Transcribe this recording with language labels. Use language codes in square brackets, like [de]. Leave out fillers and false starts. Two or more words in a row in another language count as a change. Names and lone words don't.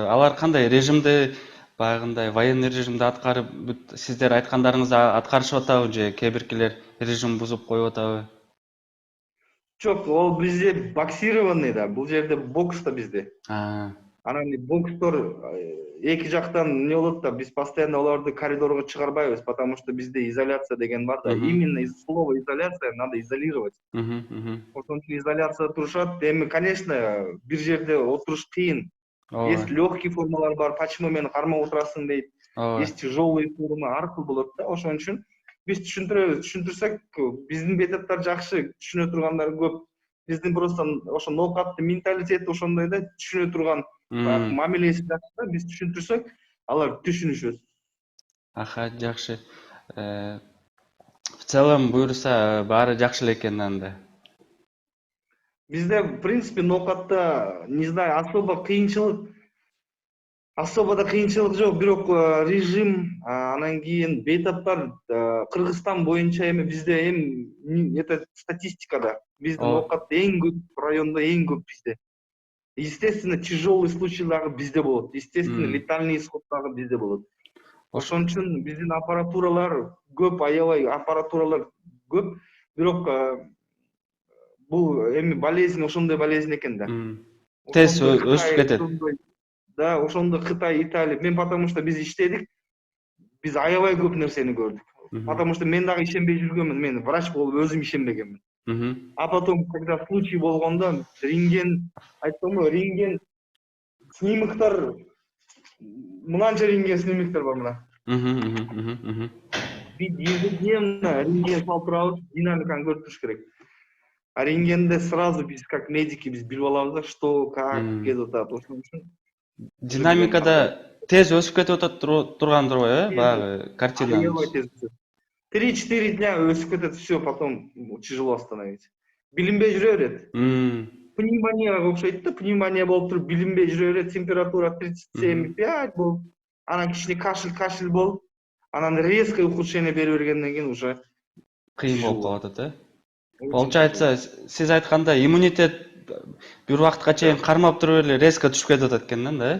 [ky] Алар кандай режимди, баягындай военный режимди аткарып, сиздер айткандарыңызды аткарышып атабы же кээ биркилер режим бузуп коюп атабы? Жок, ол бизде боксированный да, бул жерде бокс да бизде. Анан бокстор эки жактан эмне болот да, биз постоянно оларды коридорго чыгарбайбыз, [ru] потому что [ky] бизде изоляция деген бар да. [ru] Именно из слова изоляция надо изолировать. [ky] Ошон үчүн изоляцияда турушат. Эми, конечно, бир жерде отуруш кыйын. [ru] Есть легкий [ky] формалар бар, почему мени кармап отурасың дейт. [ru] Есть тяжелый форма, [ky] ар кыл болот да. Ошон үчүн биз түшүндүрөбүз. Түшүндүрсөк, биздин бейтаптар жакшы түшүнө тургандар көп. Биздин просто ошо ноокаттын менталитети ошондой да, түшүнө турган мамилеси жакшы да, биз түшүндүрсөк, алар түшүнүшөт. Жакшы. [ru] В целом [ky] буюрса баары жакшы эле экен анда. Бизде, [ru] в принципе, [ky] ноокатта, [ru] не знаю, особо [ky] да кыйынчылык жок, бирок режим, анан кийин бейтаптар Кыргызстан боюнча эми бизде это статистикада биздин ноокатта эң көп райондо эң көп бизде. [ru] Естественно, тяжелый случай [ky] дагы бизде болот. [ru] Естественно, летальный исход [ky] дагы бизде болот. Ошон үчүн биздин аппаратуралар көп, аябай аппаратуралар көп. Бирок бул эми болезнь ошондой болезнь экен да. Тез Ошондой өсүп Кытай, кетет. да, ошондой Кытай, Италия. Мен [ru] потому что [ky] биз иштедик, биз аябай көп нерсени көрдүк. [ru] Потому что [ky] мен дагы ишенбей жүргөнмүн, мен врач болуп өзүм ишенбегенмин. [ru] А потом, когда случай [ky] болгондо, айттымбы, рентген снимоктор, мынанча рентген снимоктор бар мына. Биз ежедневно рентген салып турабыз, динамиканы көрүп туруш керек. А рентгенде сразу биз [ru] как медики [ky] биз билип алабыз да, [ru] что, как [ky] кетип атат. Ошон үчүн Динамикада тез өсүп кетип атат тургандыр го, баягы картинаңыз. Аябай тез өсөт. 3-4 дня өсүп кетет, [ru] все, потом тяжело остановить. [ky] Билинбей жүрө берет. Пневмонияга окшойт да, пневмония болуп туруп билинбей жүрө берет, температура 37,5 болуп, анан кичине кашель болуп, анан [ru] резкое ухудшение [ky] бере бергенден кийин уже кыйын болуп калып атат, Получается, сиз айткандай иммунитет бир убакытка чейин кармап туруп эле резко түшүп кетип атат экен да?